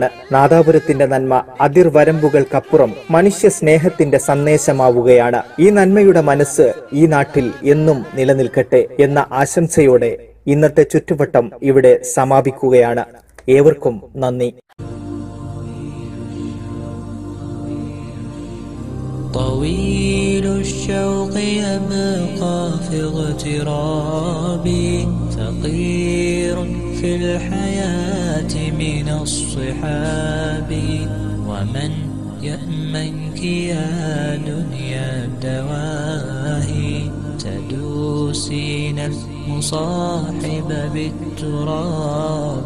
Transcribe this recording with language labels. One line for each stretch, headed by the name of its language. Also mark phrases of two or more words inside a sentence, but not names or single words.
Malayalam: നാദാപുരത്തിന്റെ നന്മ അതിർവരമ്പുകൾക്കപ്പുറം മനുഷ്യ സ്നേഹത്തിന്റെ സന്ദേശമാവുകയാണ്. ഈ നന്മയുടെ മനസ്സ് ഈ നാട്ടിൽ എന്നും നിലനിൽക്കട്ടെ എന്ന ആശംസയോടെ ഇന്നത്തെ ചുറ്റുവട്ടം ഇവിടെ സമാപിക്കുകയാണ്. ഏവർക്കും നന്ദി.
Arabic: طويل الشوق يبقى في اغترابي، فقير في الحياة من الصحاب. ومن يأمنك يا دنيا الدواهي، تدوسين المصاحب بالتراب.